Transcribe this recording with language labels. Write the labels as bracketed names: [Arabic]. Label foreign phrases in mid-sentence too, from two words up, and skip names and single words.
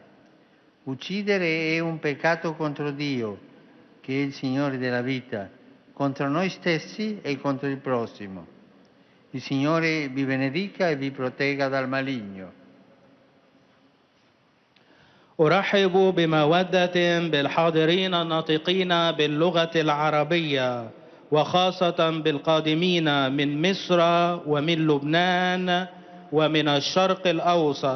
[Italian] Uccidere è un peccato contro Dio, che è il Signore della vita, contro noi stessi e contro il prossimo. Il Signore vi benedica e vi protegga dal maligno. [Arabic] أرحب بمودة بالحاضرين الناطقين باللغة العربية، وخاصة بالقادمين من مصر ومن لبنان ومن الشرق الأوسط.